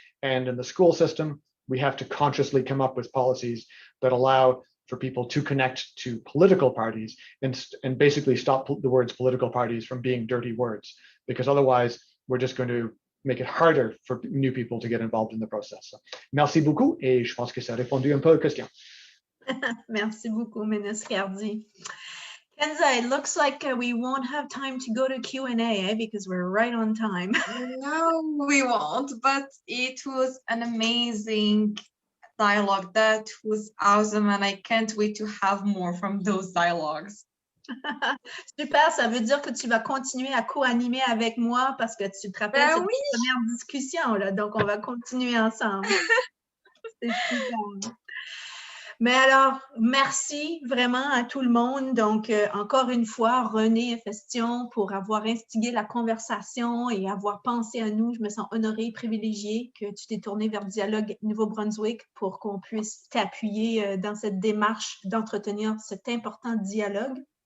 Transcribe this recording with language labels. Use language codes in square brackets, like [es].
[en] And in the school system, we have to consciously come up with policies that allow for people to connect to political parties and basically stop the words political parties from being dirty words, because otherwise we're just going to make it harder for new people to get involved in the process. [fr] Merci beaucoup, et je pense que ça a répondu un peu aux questions. Merci beaucoup, Ministre Hardy. [en] Kenza, it looks like we won't have time to go to Q&A because we're right on time. No, we won't, but it was an amazing dialogue. That was awesome, and I can't wait to have more from those dialogues. [fr] Super, ça veut dire que tu vas continuer à co-animer avec moi parce que tu te rappelles cette première discussion, là, donc on va continuer ensemble. C'est super. Mais alors, merci vraiment à tout le monde. Donc, encore une fois, René et Festion, pour avoir instigé la conversation et avoir pensé à nous. Je me sens honorée et privilégiée que tu t'es tournée vers Dialogue Nouveau-Brunswick pour qu'on puisse t'appuyer dans cette démarche d'entretenir cet important dialogue.